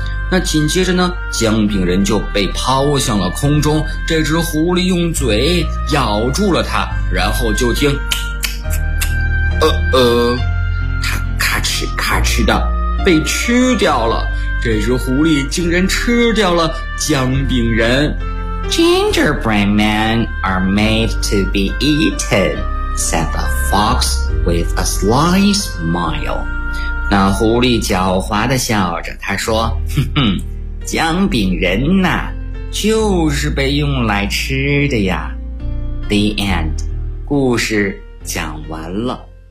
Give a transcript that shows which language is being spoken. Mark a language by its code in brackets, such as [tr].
[zh] 那紧接着呢，姜饼人就被抛向了空中，这只狐狸用嘴咬住了它，然后就听它咔哧咔哧的被吃掉了。这只狐狸竟然吃掉了姜饼人。 [en] Gingerbread men are made to be eaten,said the fox with a sly smile. [zh] 那狐狸狡猾地笑着，他说，哼哼，姜饼人呐，就是被用来吃的呀。 [en] The end. [zh] 故事讲完了。